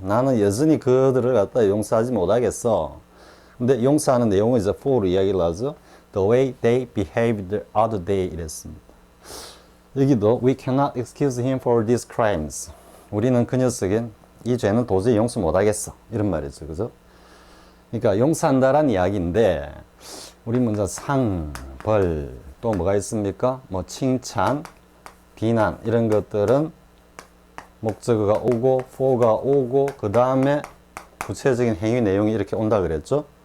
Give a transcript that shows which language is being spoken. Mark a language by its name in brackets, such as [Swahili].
[Korean] 나는 여전히 그들을 갖다 용서하지 못하겠어. 근데 용서하는 내용은 이제 for로 이야기를 하죠. [English] The way they behaved the other day [Korean] 이랬습니다. 여기도 [English] we cannot excuse him for these crimes. [Korean] 우리는 그 녀석인 이 죄는 도저히 용서 못하겠어. 이런 말이죠. 그죠? 그러니까 용서한다라는 이야기인데 우리 먼저 상, 벌, 또 뭐가 있습니까? 뭐 칭찬, 비난 이런 것들은 목적어가 오고 for가 오고 그 다음에 구체적인 행위 내용이 이렇게 온다 그랬죠?